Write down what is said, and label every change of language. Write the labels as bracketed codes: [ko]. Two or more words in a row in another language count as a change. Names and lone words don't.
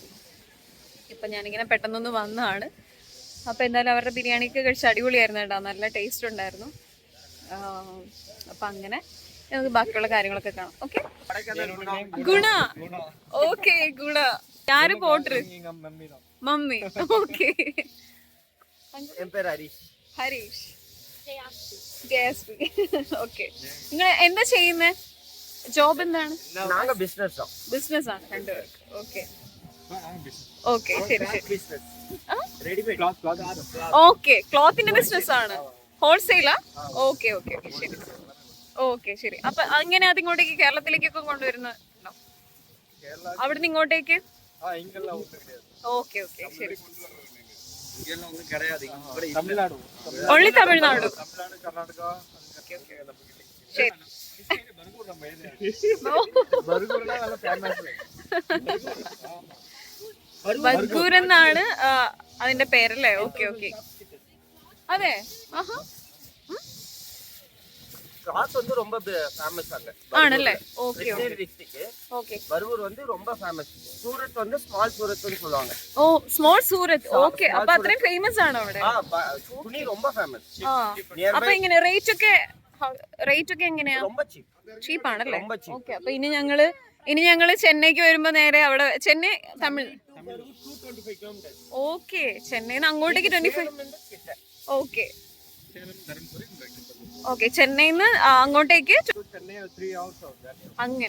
[ml] ഇപ്പം ഞാനിങ്ങനെ പെട്ടെന്നൊന്ന് വന്നതാണ്. അപ്പോൾ എന്തായാലും അവരുടെ ബിരിയാണിയൊക്കെ കഴിച്ച് അടിപൊളിയായിരുന്നു കേട്ടോ, നല്ല ടേസ്റ്റ് ഉണ്ടായിരുന്നു. അപ്പം അങ്ങനെ നമുക്ക് ബാക്കിയുള്ള കാര്യങ്ങളൊക്കെ കാണാം. ഓക്കെ, ഗുണ. ഓക്കെ, ഗുണ. ആര് പോട്ടറ്? മമ്മി. ഓക്കെ, [ta] என் பேர் ஹரிஷ். [ml] ഹരീഷ്, ജയശ്രീ. ഓക്കെ, നിങ്ങൾ എന്താ ചെയ്യുന്നത്? ജോബ് എന്താണ്? [ta] நாங்க பிசினஸ் தான். [ml] ബിസിനസ് ആണ് രണ്ടുപേർക്ക്. ഓക്കെ ഓക്കെ, ശരി ശരി. [ta] ரெடிமேட் [ml] ഓക്കെ, ക്ലോത്തിന്റെ ബിസിനസ് ആണ്, ഹോൾസെയിലാ? ഓക്കെ ഓക്കെ ഓക്കെ, ശരി. ഓക്കെ, ശരി. അപ്പൊ അങ്ങനെ അതിങ്ങോട്ടേക്ക് കേരളത്തിലേക്കൊക്കെ കൊണ്ടുവരുന്നുണ്ടോ? അവിടുന്ന് ഇങ്ങോട്ടേക്ക്? ഓക്കെ ഓക്കെ, ശരി. ഓൺലി തമിഴ്നാട്? ശരി. ബർഗൂർ എന്നാണ് അതിന്റെ പേരല്ലേ? ഓക്കെ ഓക്കെ, അതെ. ആഹാ, [ta] கிளாத் வந்து ரொம்ப ஃபேமஸ் அங்க [ml] ആണല്ലേ? ഓക്കെ [ta] டிஸ்ட்ரிக்ட். [ml] ഓക്കെ. [ta] பர்கூர் வந்து ரொம்ப ஃபேமஸ். சூரத் வந்து ஸ்மால் சூரத்னு சொல்லுவாங்க. [ml] ഓ, സ്മോൾ സൂരത്ത്. ഓക്കെ, അപ്പൊ അത്രയും ഫേമസ് ആണോ അവിടെ? [ta] துணி ரொம்ப ஃபேமஸ். [ml] അപ്പൊ ഇങ്ങനെ റേറ്റ് ഒക്കെ എങ്ങനെയാ? [ta] ரொம்ப சீப். [ml] ചീപ്പ് ആണല്ലേ? [ta] ரொம்ப cheap. [ml] ഓക്കെ, അപ്പൊ ഇനി ഞങ്ങള് ചെന്നൈക്ക് വരുമ്പോ നേരെ അവിടെ ചെന്നൈ തമിഴ്. 225 കിലോമീറ്റർ. ഓക്കെ, ചെന്നൈന്ന് അങ്ങോട്ടേക്ക് 25. ഓക്കെ ഓക്കെ, ചെന്നൈന്ന് അങ്ങോട്ടേക്ക് അങ്ങനെ.